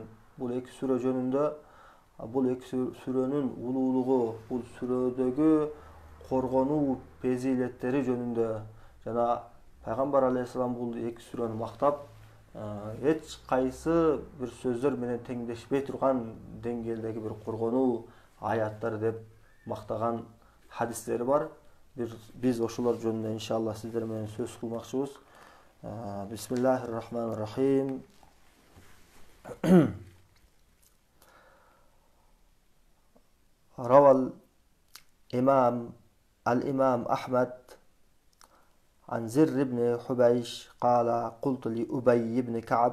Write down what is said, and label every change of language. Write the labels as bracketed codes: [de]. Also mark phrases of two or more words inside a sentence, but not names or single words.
[ky] Бул эки сүрө жөнүндө, бул эки сүрөнүн улуулугу, бул сүрөдөгү коргонуу пезилеттери жөнүндө жана Пайгамбар алейхиссалам бул эки сүрөнү мактап, эч кайсы бир сөздөр менен теңдешпей турган деңгээлдеги бир коргонуу аяттар деп мактаган хадистери бар. Биз ошолор жөнүндө иншалла сиздер менен сөз кылмакчыбыз. [ar] بسم الله الرحمن الرحيم. روى الإمام أحمد عن زر بن حبيش قال قلت لأبي بن كعب